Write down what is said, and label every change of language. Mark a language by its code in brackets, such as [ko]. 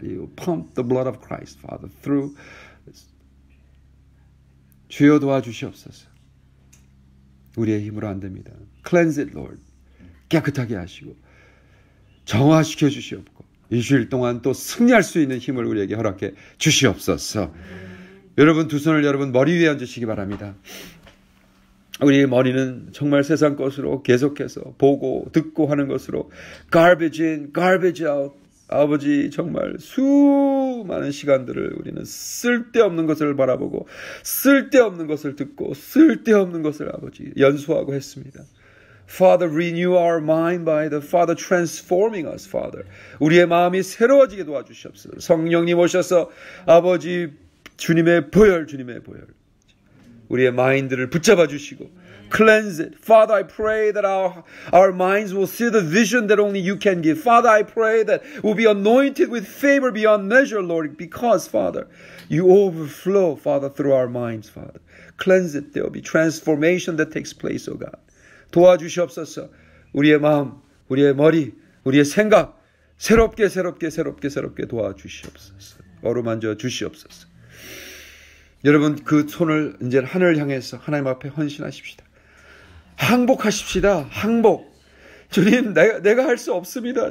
[en] You pump the blood of Christ, Father, through. [ko] 주여 도와주시옵소서. 우리의 힘으로 안 됩니다. [en] Cleanse it, Lord. [ko] 깨끗하게 하시고 정화시켜 주시옵고 일주일 동안 또 승리할 수 있는 힘을 우리에게 허락해 주시옵소서. 여러분 두 손을 여러분 머리 위에 얹으시기 바랍니다. 우리의 머리는 정말 세상 것으로 계속해서 보고 듣고 하는 것으로 [en] garbage in, garbage out. [ko] 아버지 정말 수많은 시간들을 우리는 쓸데없는 것을 바라보고 쓸데없는 것을 듣고 쓸데없는 것을 아버지 연수하고 했습니다. [en] Father, renew our mind by the Father transforming us, Father. [ko] 우리의 마음이 새로워지게 도와주시옵소서. 성령님 오셔서 아버지 주님의 보혈 우리의 마인드를 붙잡아 주시고 [en] cleanse it. Father, I pray that our minds will see the vision that only you can give. Father, I pray that we'll be anointed with favor beyond measure, Lord, because, Father, you overflow, Father, through our minds, Father. Cleanse it. There will be transformation that takes place, oh God. [ko] 도와주시옵소서. 우리의 마음, 우리의 머리, 우리의 생각 새롭게 도와주시옵소서. 어루만져 주시옵소서. 여러분 그 손을 이제 하늘을 향해서 하나님 앞에 헌신하십시다. 항복하십시다. 항복. 주님, 내가 할 수 없습니다.